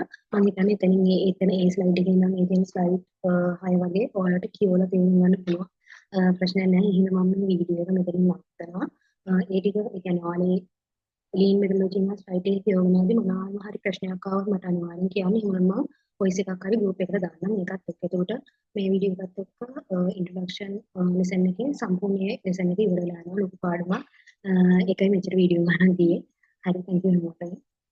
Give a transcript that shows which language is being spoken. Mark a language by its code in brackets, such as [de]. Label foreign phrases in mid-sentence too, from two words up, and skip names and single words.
[si] මම හිතන්නේ එතන ඒ slide එකේ ඉඳන් මේ තියෙන slide 6 වගේ ඔයාලට කියවලා තේරුම් ගන්න පුළුවන්. ප්‍රශ්නයක් නැහැ. එහෙනම් මම මේ වීඩියෝ එක මෙතනින් නවත්තනවා. ඒ ටික ඒ කියන්නේ ඔයාලේ [en] lean methodology [si] එක slide එකේ කියවනවාදී මොනවා හරි ප්‍රශ්නයක් ආවොත් මට අනිවාර්යෙන් කියන්න. එහෙනම් මම voice එකක් හරි group එකකට දාන්නම්. මේකත් එක්ක. එතකොට මේ වීඩියෝ එකත් එක්ක [en] introduction lesson [si] එකේ සම්පූර්ණ lesson එක ඉවර වෙලා යනවා. ලොකු පාඩමක්. ඒකයි මෙච්චර වීඩියෝ ගන්න ගියේ. හරි [en] thank you [si] හැමෝටම.